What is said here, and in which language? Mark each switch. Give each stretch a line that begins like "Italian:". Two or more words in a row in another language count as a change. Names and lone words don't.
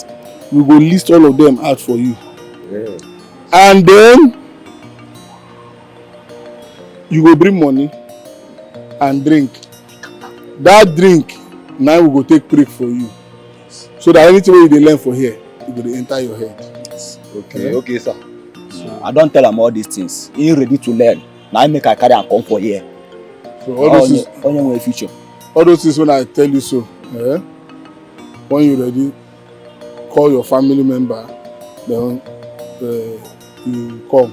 Nigerian Pidgin: We go list all of them out for you. Yeah. And then you go bring money and drink. That drink now we go take break for you. So that anything wey you dey learn for here, it go dey enter your head. Okay, okay, sir. I don't tell am all these things. He ready to learn. Now I make I carry am come for here. So all those things, only future. All those things when I tell you so, when you ready, call your family member, then you come.